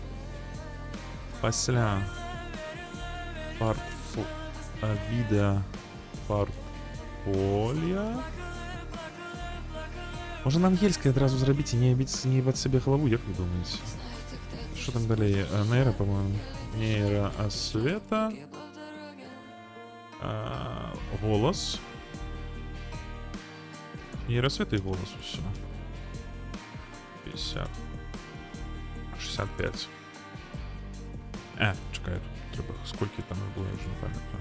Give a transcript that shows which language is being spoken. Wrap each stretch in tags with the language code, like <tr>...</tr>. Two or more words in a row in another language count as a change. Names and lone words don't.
<be>Пасля відэа портфоліо. Можа на ангельскай адразу зрабіць і не ебаць сабе галаву, як вы думаеце?</be> <uk>Що там далей? Нейра,</uk> <ru>по-моему.</ru> <uk>Нейроосвета. Голос.</uk> <be>Нейроосвета і голос, усё. 50. 65.</be> <uk>Чекай, тут треба, скільки там було, я вже не пам'ятаю.</uk>